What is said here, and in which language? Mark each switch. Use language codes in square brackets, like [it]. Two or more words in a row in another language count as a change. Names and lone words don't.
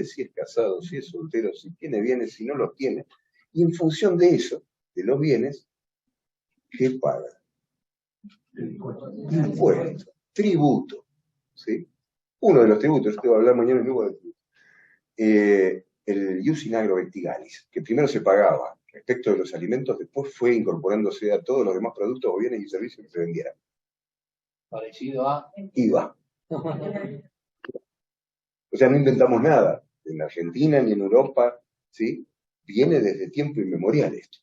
[es] Si es casado, si es soltero, si tiene bienes, si no los tiene. Y en función de eso, de los bienes, ¿qué paga? Impuesto, tributo. ¿Sí? Uno de los tributos, yo te voy a hablar mañana luego de tributo. El [la] ius in agro vestigalis, [es] que primero se pagaba respecto de los alimentos, después fue incorporándose a todos los demás productos o bienes y servicios que se vendieran. Parecido a IVA. O sea, no inventamos nada. En Argentina ni en Europa, ¿sí? Viene desde tiempo inmemorial esto.